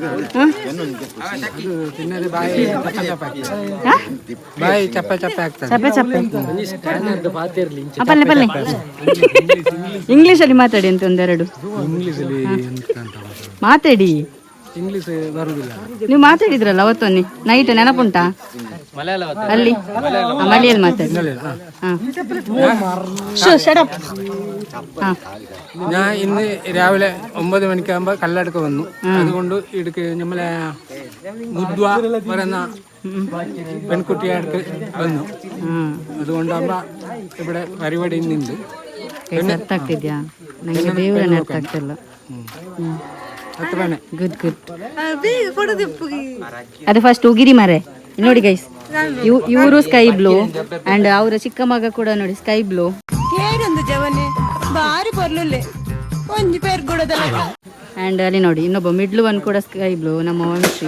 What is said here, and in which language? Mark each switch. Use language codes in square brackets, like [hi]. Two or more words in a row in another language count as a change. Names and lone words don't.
[kn] ಪಲ್ಲೆ ಪಲ್ಲೆ ಇಂಗ್ಲೀಷಲ್ಲಿ ಮಾತಾಡಿ ಅಂತ ಒಂದೆರಡು ಮಾತಾಡಿ. ಇಂಗ್ಲಿಷ್ ಬರುವುದಿಲ್ಲ. ನೀವು ಮಾತಾಡಿದ್ರಲ್ಲ ಅವತ್ತೊನ್ನೆ ನೈಟ್ ನೆನಪುಂಟಾ? ಅಲ್ಲಿ ಮಲಯಲ್ಲಿ ಮಾತಾಡಿ. [ml] ഞാൻ ഇന്ന് രാവിലെ 9 മണിക്കാകുമ്പോൾ കല്ലടക്ക വന്നു. അതുകൊണ്ട് ഇടുക്ക് നമ്മളെ മുദ്വ പറയുന്ന പെൺകുട്ടിയടുക്ക് വന്നു. അതുകൊണ്ടാകുമ്പോ ഇവിടെ പരിപാടി ഇന്നുണ്ട്. [kn] ಅರ್ಥ ಆಗ್ತಿದ್ಯಾ? ನನಗೆ ದೇವರನ್ನ ಅರ್ಥ ಆಗ್ತಿಲ್ಲ. [en] good good. [kn] ಅದು ಫಸ್ಟ್ ಉಗಿರಿ ಮರೆ ನೋಡಿ ಗೈಸ್. ಇವರು [en] sky blue and [kn] ಅವರ ಚಿಕ್ಕ ಮಗ ಕೂಡ ನೋಡಿ [en] sky blue. [kn] ಅಂಡ್ ಅಲ್ಲಿ ನೋಡಿ ಇನ್ನೊಬ್ಬ [en] middle one [kn] ಕೂಡ [en] sky blue, [kn] ನಮ್ಮ ವಂಶಿ.